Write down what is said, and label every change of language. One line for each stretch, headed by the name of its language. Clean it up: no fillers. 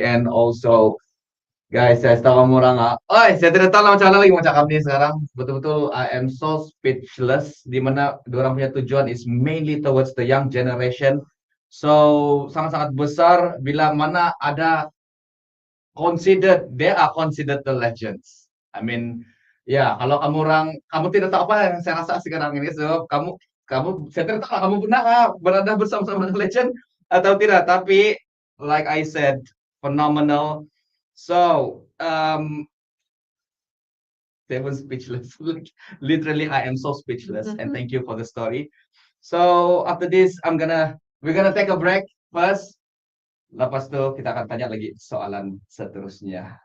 English: And also, guys,
Malay: saya tahu kamu orang, saya tidak tahu lah macam mana lagi mau cakap nih sekarang. Betul-betul,
English: I am so speechless.
Malay: Dimana orang punya tujuan
English: is mainly towards the young generation. So,
Malay: sangat-sangat besar bila mana ada
English: they are considered the legends. I mean,
Malay: ya kalau kamu tidak tahu apa yang saya rasa sekarang ini, so saya tidak tahu kamu pernah berada bersama-sama dengan legend atau tidak. Tapi
English: like I said, phenomenal. So Devon speechless. Literally, I am so speechless. And thank you for the story. So after this, we're gonna take a break first.
Malay: Lepas itu kita akan tanya lagi soalan seterusnya.